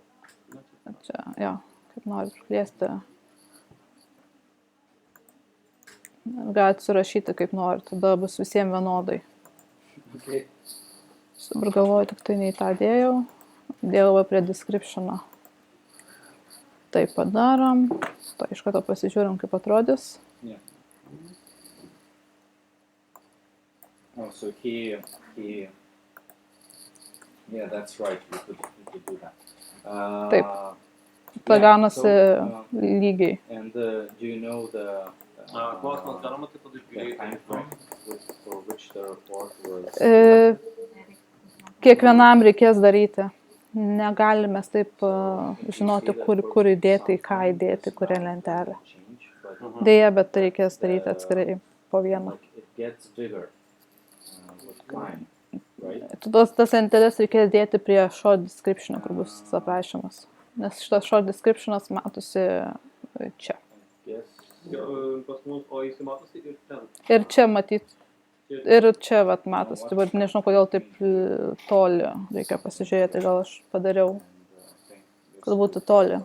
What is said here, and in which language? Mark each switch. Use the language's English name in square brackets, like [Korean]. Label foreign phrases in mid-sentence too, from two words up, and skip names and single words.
[Lithuanian] Čia, jo, kaip norit išplėsti. Galit surašyti kaip norit, tada bus visiems vienodai. Dabar galvoju, tik tai nei tą dėjau. Dėjau prie description'o. Tai padarom. Tai iš karto pasižiūrim, kaip atrodys. [English] Yeah. Oh, so here, yeah, that's right. You could do that. [Lithuanian] Taip. Ta [English] Yeah, [Lithuanian] gaunasi [English] so, [Lithuanian] lygiai. [English] And do you know the [Lithuanian] Klausimas, galima taip padaryti [English] the time [Lithuanian] greitai. [English] frame for which the report was? [Lithuanian] Kiekvienam reikės daryti. Negalime taip žinoti, kur įdėti, į ką įdėti, kurią lentelę. Deja, bet tai reikės daryti atskirai po vieną. [English] Like it gets bigger with time, right? [Lithuanian] Tas lenteles reikės dėti prie [English] short description, [Lithuanian] kur bus aprašymas. Nes šitas [English] short descriptionas [Lithuanian] matosi čia. [English] Yes. [Lithuanian] Pas mus, o jis matosi ir ten. Ir čia matyt, ir čia vat matosi. Tai vat nežinau, kodėl taip toli reikia pasižiūrėti, gal aš padariau, kad būtų toli.